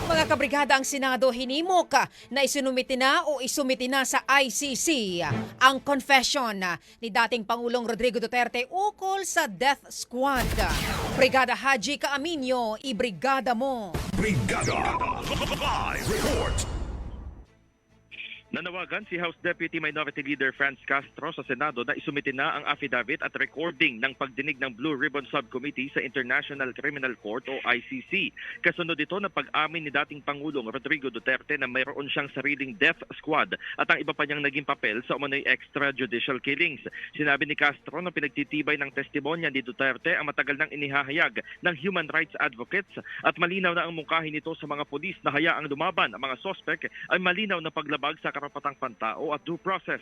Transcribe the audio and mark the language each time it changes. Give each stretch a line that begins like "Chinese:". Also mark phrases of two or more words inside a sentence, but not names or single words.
Filipino: kabrigada ang Senado hinimok na isinumiti na o isumiti na sa ICC ang confession ni dating Pangulong Rodrigo Duterte ukol sa
English: death squad.
Filipino: Brigada Haji Caaminio, ibrigada mo. Brigada Live Report. Nanawagan si House Deputy Minority Leader Franz Castro sa Senado na isumiti na ang affidavit at recording ng pagdinig ng Blue Ribbon Subcommittee sa International Criminal Court o ICC. Kasunod ito na pag-amin ni dating Pangulong Rodrigo Duterte na mayroon siyang sariling
English: death squad
Filipino: at ang iba pa niyang naging papel sa umano'y
English: extrajudicial killings.
Filipino: Sinabi ni Castro na pinagtitibay ng testimonya ni Duterte ang matagal nang inihahayag ng
English: human rights advocates
Filipino: at malinaw na ang mungkahi nito sa mga pulis na hayaang lumaban ang mga sospek ay malinaw na paglabag sa karapatang pantao at
English: due process.